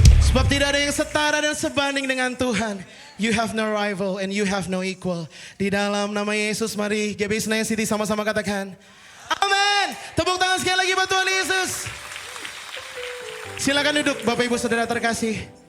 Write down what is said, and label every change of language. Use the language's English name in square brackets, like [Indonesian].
[Indonesian] Sebab tidak ada yang setara dan sebanding dengan Tuhan. [English] You have no rival and you have no equal. [Indonesian] Di dalam nama Yesus, mari GBI Senayan City sama-sama katakan amin. Tepuk tangan sekali lagi buat Tuhan Yesus. Silakan duduk Bapak Ibu Saudara terkasih.